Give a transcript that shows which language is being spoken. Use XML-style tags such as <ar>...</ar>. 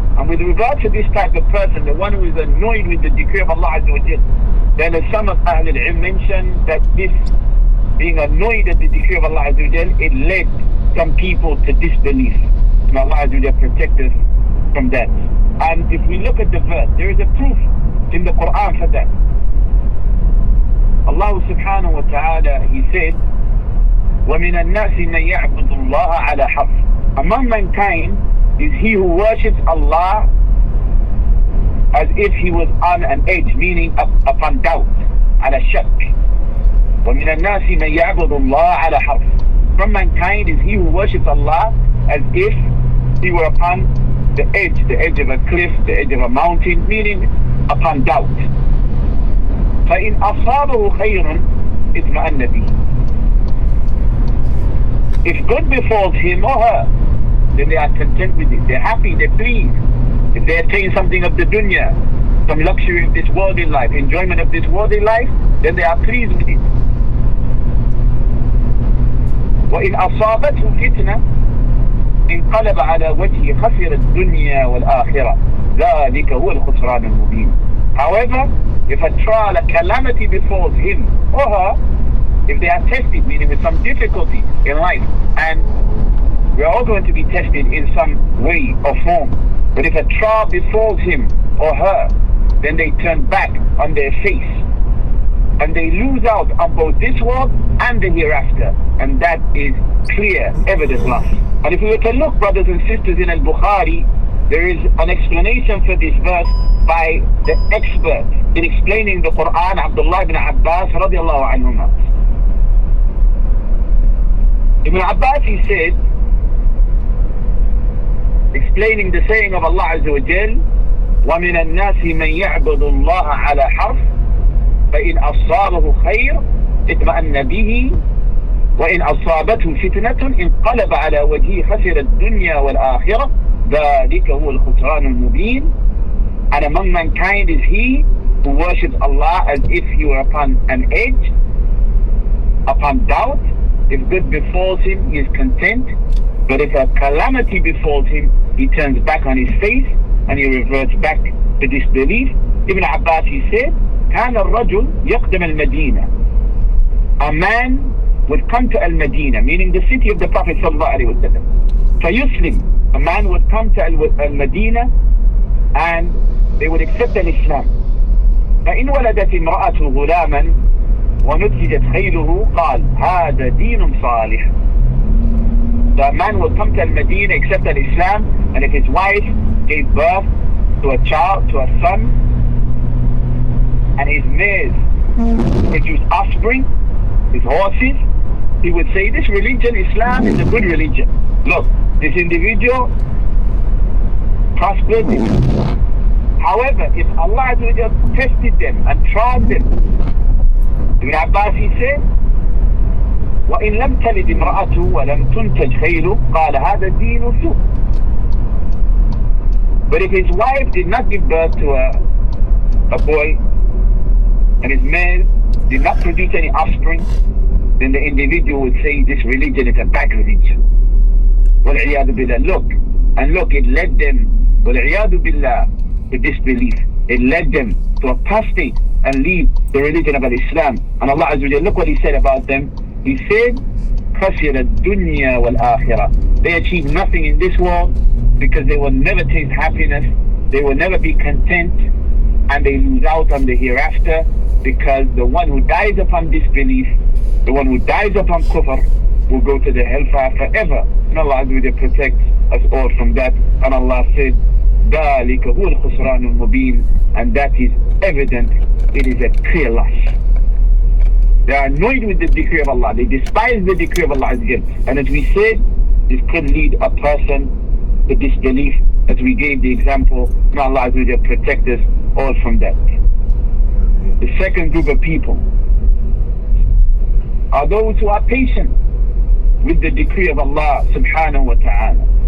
<en>And with regard to this type of person, the one who is annoyed with the decree of Allah Azza wa Jal, then as some of Ahl al-Ilm mentioned that this being annoyed at the decree of Allah Azza wa Jal, it led some people to disbelief. And Allah Azza wa Jal protect us from that. And if we look at the verse, there is a proof in the Quran for that. Allah subhanahu wa ta'ala, He said,</en> <ar>وَمِنَ النَّاسِ مَنْ يَعْبُدُ اللَّهَ عَلَى حَرْفٍ.</ar> <en>Among mankind is he who worships Allah as if he was on an edge, meaning upon doubt,</en> <ar>على شك. وَمِنَ النَّاسِ مَنْ يَعْبُدُ اللَّهَ عَلى حَرْفٍ.</ar> <en>From mankind is he who worships Allah as if he were upon the edge of a cliff, the edge of a mountain, meaning upon doubt.</en> <ar>فَإِنْ أَصَابَهُ خَيْرٌ اطْمَأَنَّ بِهِ.</ar> <en>If good befalls him or her, then they are content with it. They're happy, they're pleased. If they attain something of the dunya, some luxury of this worldly life, enjoyment of this worldly life, then they are pleased with it.</en> <ar>وَإِنْ أَصَابَتْهُ فِتْنَةٌ انقلب على وجهه خسر الدنيا والآخرة ذلك هو الخسران المبين.</ar> <en>However, if a trial, a calamity befalls him or her, if they are tested, meaning with some difficulty in life, and we are all going to be tested in some way or form, but if a trial befalls him or her, then they turn back on their face and they lose out on both this world and the hereafter, and that is clear, evident loss. And if we were to look, brothers and sisters, in Al-Bukhari, there is an explanation for this verse by the expert in explaining the Quran, Abdullah ibn Abbas radiallahu anhuma. Ibn Abbas, he said, explaining the saying of Allah Azza wa Jal,</en> <ar>وَمِنَ النَّاسِ مَنْ يَعْبُدُ اللَّهَ عَلَى حَرْفٍ فَإِنْ أَصَابَهُ خَيْرٌ اطْمَأَنَّ بِهِ وَإِنْ أَصَابَتْهُ فِتْنَةٌ انقلب على وجهه خسر الدنيا والآخرة ذلك هو الخسران المبين.</ar> <en>And among mankind is he who worships Allah as if he were upon an edge, upon doubt. If good befalls him, he is content. But if a calamity befalls him, he turns back on his face and he reverts back to disbelief. Ibn Abbas, he said,</en> <ar>كان الرجل يقدم المدينة.</ar> <en>A man would come to Al-Madinah, meaning the city of the Prophet sallallahu alaihi wasallam.</en> <ar>فيسلم.</ar> <en>A man would come to Al-Madinah and they would accept Al-Islam.</en> <ar>فإن ولدت امرأته غلاما ونتجت خيله قال هذا دين صالح.</ar> <en>The man would come to Al-Madinah, accept Al-Islam, and if his wife gave birth to a child, to a son, and his mares produced offspring, his horses, he would say, this religion, Islam, is a good religion. Look, this individual prospered. However, if Allah tested them and tried them, Ibn Abbas, he said,</en> <ar>وَإِن لَمْ تَلِدْ امْرَأَتُهُ وَلَمْ تُنْتَجْ خَيْلُهُ قَالَ هَذَا الدِّينُ سُوءٌ.</ar> <en>But if his wife did not give birth to a boy, and his male did not produce any offspring, then the individual would say this religion is a bad religion.</en> <ar>وَالْعِيَاذُ بِاللَّهِ.</ar> <en>Look, it led them,</en> <ar>وَالْعِيَاذُ بِاللَّهِ,</ar> <en>to disbelief. It led them to apostate and leave the religion of Islam. And Allah Azza wa Jalla, look what He said about them. He said,</en> <ar>خَسِرَ الدُّنْيَا وَالْآخِرَةِ.</ar> <en>They achieve nothing in this world because they will never taste happiness, they will never be content, and they lose out on the hereafter, because the one who dies upon disbelief, the one who dies upon kufr, will go to the hellfire forever. And Allah Azza wa Jalla protects us all from that. And Allah said,</en> <ar>ذَلِكَ هُوَ الْخُسْرَانُ الْمُبِينُ.</ar> <en>And that is evident, it is a clear loss. They are annoyed with the decree of Allah, they despise the decree of Allah Azza wa Jalla. And as we said, this could lead a person to disbelief, as we gave the example. May Allah Azza wa Jalla protect us all from that. The second group of people are those who are patient with the decree of Allah subhanahu wa ta'ala.</en>